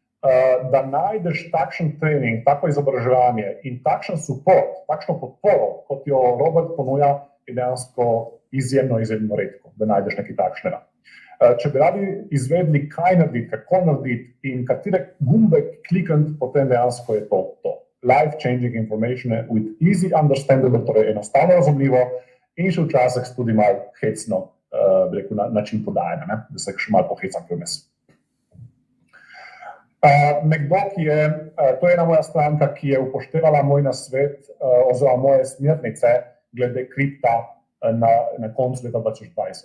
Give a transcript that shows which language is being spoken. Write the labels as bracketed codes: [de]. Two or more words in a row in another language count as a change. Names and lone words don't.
[sl] da najdeš takšen trening, tako izobraževanje in takšen support, takšno podporo, kot jo Robert ponuja, je dejansko izjemno redko, da najdeš nekaj takšnega. Če bi radi izvedli, kaj narediti, kako narediti in katere gumbe klikati, potem dejansko je to. [en] Life-changing information with easy understandable, [sl] torej enostavno razumljivo in še včasih tudi malo hecno, način podajanja, da se še malo pohecam vmes. Nekdo, to je ena moja stranka, ki je upoštevala moj nasvet oziroma moje smernice glede kripta na koncu leta 2020.